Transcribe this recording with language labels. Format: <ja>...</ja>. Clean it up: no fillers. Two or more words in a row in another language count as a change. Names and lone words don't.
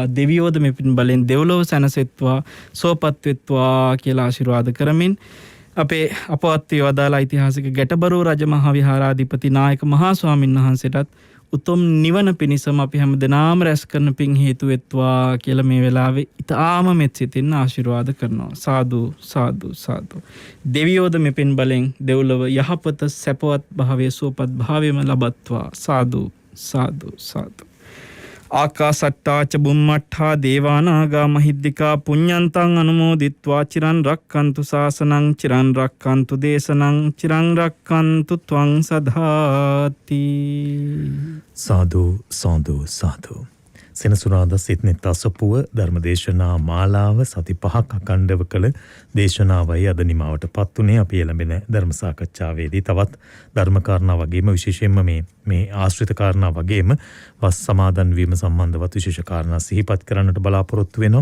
<si>දෙවියෝද මේ පින් බලෙන් දෙව්ලොව සැනසෙත්වා සෝපත් වෙත්වා කියලා ආශිර්වාද කරමින් අපේ අපවත් වදාලා ඓතිහාසික ගැටබරෝ රජ මහා විහාරාධිපති නායක මහා ස්වාමීන් වහන්සේටත් උතුම් නිවන පිණිසම අපි හැමදෙනාම රැස් කරන පින් හේතු වෙත්වා කියලා මේ වෙලාවේ ඊටාම මෙත් සිතින් ආශිර්වාද කරනවා. සාදු සාදු සාදු. දෙවියෝද මේ පින් බලෙන් දෙව්ලොව යහපත සැපවත් භාවයේ සුවපත් භාවයම ලබත්වා. සාදු සාදු සාදු.</si> <pi>ආකාසට්ටා ච බුම්මට්ඨා දේවානාගා මහිද්దికා පුඤ්ඤන්තං අනුමෝදිත්වා චිරන් රක්칸තු ශාසනං චිරන් රක්칸තු දේශනං චිරන් රක්칸තු ත්වං සදාති.</pi> <si>සාදු සාදු සාදු. සෙනසුරාදා සිට්නෙත් අසපුව ධර්මදේශනා මාලාව සති 5ක් අඛණ්ඩව කළ දේශනාවයි අද නිමාවට පත් උනේ. අපි එළඹෙන ධර්ම සාකච්ඡාවේදී තවත් ධර්ම කාරණා වගේම විශේෂයෙන්ම මේ ආශ්‍රිත කාරණා වගේම වස් සමාදන් වීම සම්බන්ධවත් විශේෂ කාරණා සිහිපත් කරන්නට බලාපොරොත්තු වෙනවා.</si>